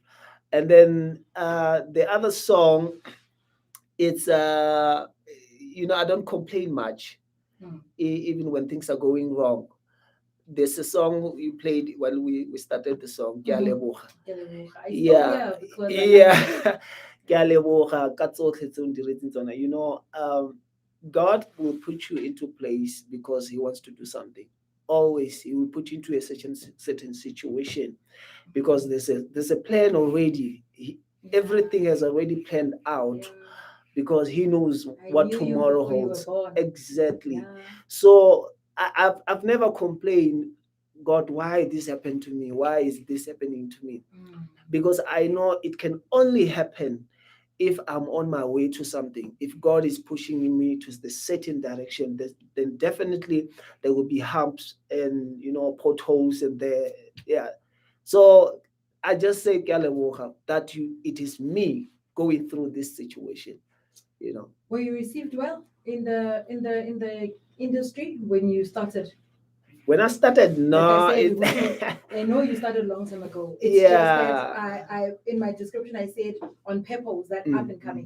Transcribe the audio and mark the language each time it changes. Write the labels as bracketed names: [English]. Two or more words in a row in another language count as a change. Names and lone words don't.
[English] And then the other song, it's I don't complain much, Mm. even when things are going wrong. There's a song you played when we started the song, [Tswana] Ke a Mhm. leboga. Oh [English] Yeah, yeah, because I like it. yeah. [Tswana] Ke a leboga ka tsotlhe tse o ndiretseng tsona. [English] God will put you into place because He wants to do something. Always, He will put you into a certain situation because there's a plan already. Everything has already planned out Yeah. because He knows I what knew you tomorrow before you were holds. born. Exactly. Yeah. So I've never complained, God, why this happened to me? Why is this happening to me? Mm. Because I know it can only happen if I'm on my way to something. If God is pushing me to the certain direction, then definitely there will be humps and potholes and there. Yeah. So I just say, [Tswana] "Ke a leboga," [English] that it is me going through this situation. Were you received well in the industry when you started? When I started, Like I no, said, I know you started a long time ago. It's just that yeah, I in my description I said on Pebbles that up and coming.